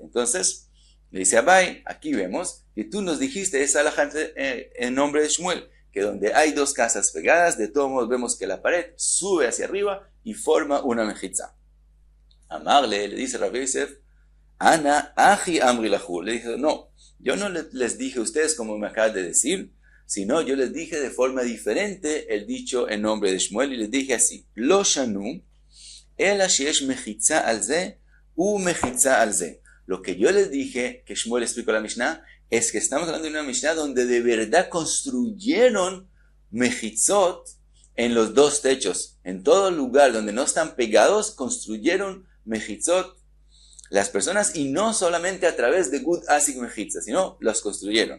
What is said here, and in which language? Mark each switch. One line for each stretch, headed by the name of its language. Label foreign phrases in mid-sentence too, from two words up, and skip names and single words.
Spanish: Entonces, le dice Abai, aquí vemos que tú nos dijiste esa halajá en nombre de Shmuel, que donde hay dos casas pegadas, de todos modos vemos que la pared sube hacia arriba y forma una mejitza. Amarle, le dice Rav Yosef,
Aramaic: אנא הכי אמרי להו.
Spanish: Le dice, no, yo no les dije a ustedes como me acabas de decir, sino yo les dije de forma diferente el dicho en nombre de Shmuel y les dije así,
Hebrew: לא שנו אלא שיש מחיצה על זה ומחיצה על זה.
Spanish: Lo que yo les dije, que Shmuel explicó la Mishnah, es que estamos hablando de una Mishnah donde de verdad construyeron mejitzot en los dos techos. En todo lugar donde no están pegados, construyeron mejitzot las personas, y no solamente a través de
Aramaic: גוד אסיק מחיצה,
Spanish: sino los construyeron.